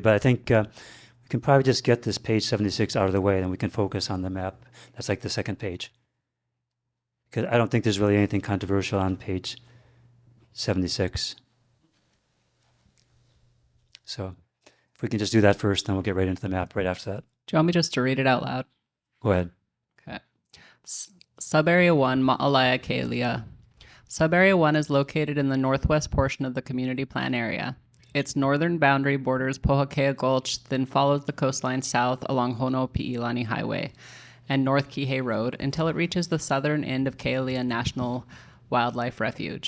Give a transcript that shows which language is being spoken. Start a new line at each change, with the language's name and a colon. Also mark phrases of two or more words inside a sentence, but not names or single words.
English: But I think we can probably just get this page 76 out of the way, and we can focus on the map. That's like the second page. Because I don't think there's really anything controversial on page 76. So if we can just do that first, then we'll get right into the map right after that. Do you want me just to read it out loud? Go ahead. Okay. Subarea 1, Ma'alaya Kealia. Subarea 1 is located in the northwest portion of the community plan area. Its northern boundary borders Pohakea Gulch, then follows the coastline south along Honopi'ilani Highway and North Kihei Road until it reaches the southern end of Kealia National Wildlife Refuge.